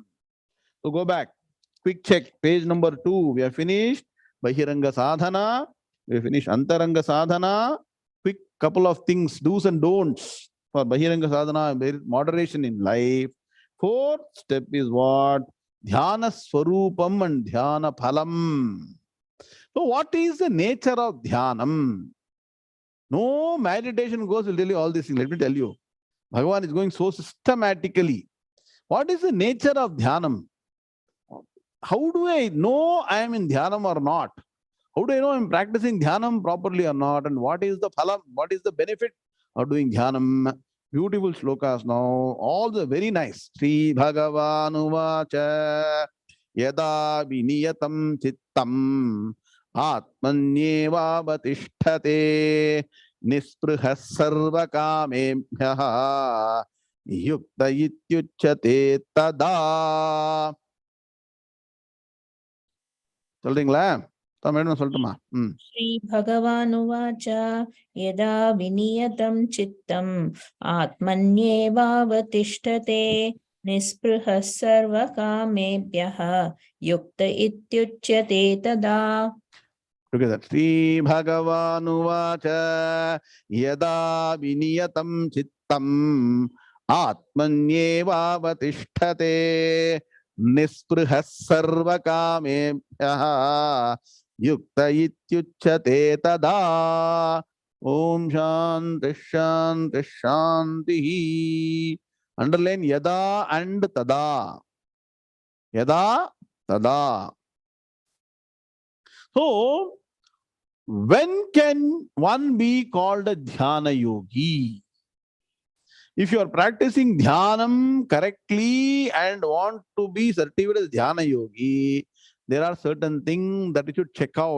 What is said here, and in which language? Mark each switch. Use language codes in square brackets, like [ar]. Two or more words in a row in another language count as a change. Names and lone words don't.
[en] So go back. Quick check. Page number 2. We have finished [sa] बहिरङ्ग साधना. [en] We have finished [sa] अन्तरङ्ग साधना. [en] Quick couple of things, do's and don'ts. For [sa] बहिरङ्ग साधना, [en] there is moderation in life. 4th step is what? [sa] ध्यान स्वरूपम् and ध्यान फलम्. [en] So what is the nature of dhyanam? No meditation goes will tell you all these things. Let me tell you. Bhagavan is going so systematically. What is the nature of dhyanam? How do I know I am in dhyanam or not? How do I know I am practicing dhyanam properly or not? And what is the phalam? What is the benefit of doing dhyanam? Beautiful shlokas now. All the very nice. [sa] श्री भगवान् उवाच यदा विनियतं चित्तम् आत्मन्येव वतिष्ठते निस्पृहः सर्व कामेभ्यः युक्त इत्युच्यते तदा. [ta] சொல்றீங்களா? மேடம் சொல்லட்டுமா? [sa] श्री भगवानुवाच यदा विनियतं चित्तम् आत्मन्येवावतिष्ठते निस्पृहः सर्वकामेभ्यः युक्त इत्युच्यते तदा. [en] Together. [sa] श्री भगवानुवाच यदा विनियतं चित्तम् आत्मन्येवावतिष्ठते निस्पृहः सर्वकामेभ्यः युक्त इत्युच्यते तदा. ओम् शान्ति शान्ति शान्ति. [en] Underline yada and tada. [sa] यदा तदा. [en] So, when can one be called a [sa] ध्यान योगी? [en] If you are practicing dhyanam correctly and want to be certified as [sa] ध्यान योगी, [en] there are certain things that you should check out.